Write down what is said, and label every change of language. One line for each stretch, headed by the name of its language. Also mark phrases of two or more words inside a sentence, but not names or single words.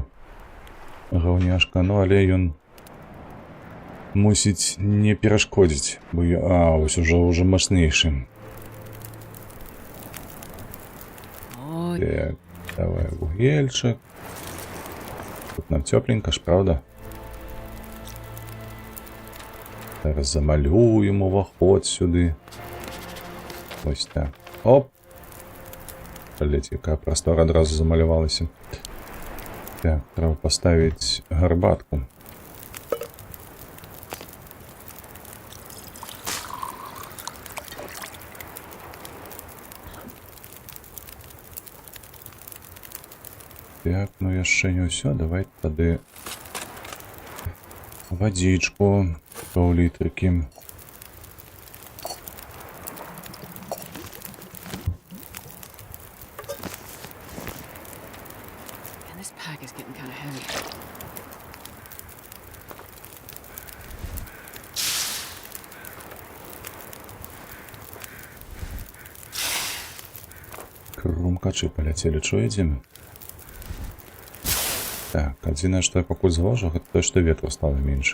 Belarusian: Гаўняшка, ну але ён мусіць не перашкодзіць, бо вось уже мацнейшы. Oh, Так, давай вугельчик. Тут нам тепленько ж, правда? Зараз замалюем уваход сюды.
Ukrainian: Ось так. Оп!
Belarusian: Блять, яка простора адразу замалявалася.
Ukrainian: Так, треба поставить гарбатку.
Belarusian: Так, ну яшчэ не ўсё, давай тады вадзічку паўлітрыкі.
English: man, this pack is getting kind of heavy.
Belarusian: Крумкачы паляцелі, чуеце? Так, адзінае, што я пакуль заўважу, гэта тое, што ветру стала менш.